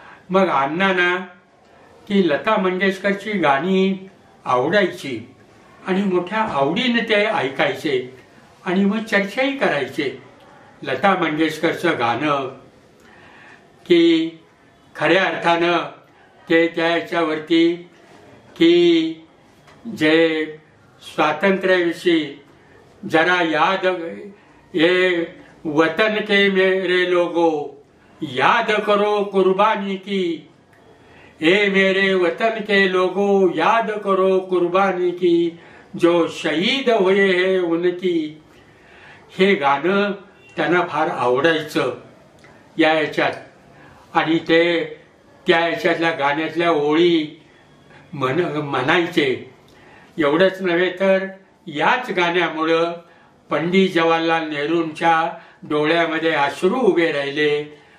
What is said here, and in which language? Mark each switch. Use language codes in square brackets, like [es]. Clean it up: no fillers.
[mr] मग अण्णांना की लता मंगेशकरची गाणी आवडायची आणि मोठ्या आवडीने ते ऐकायचे आणि मग चर्चाही करायचे. लता मंगेशकरचं गाणं की खऱ्या अर्थानं ते त्या याच्यावरती की जे स्वातंत्र्याविषयी जरा [hi] याद, ये वतन के मेरे लोगो याद करो कुर्बानी की, ए मेरे वतन के लोगो याद करो कुर्बानी की, जो शहीद हुए हैं उनकी. [mr] हे गाणं त्यांना फार आवडायचं या याच्यात. आणि ते त्या याच्यातल्या गाण्यातल्या ओळी म्हणायचे. एवढंच नव्हे तर याच गाण्यामुळं पंडित जवाहरलाल नेहरूंच्या डोळ्यामध्ये अश्रू उभे राहिले.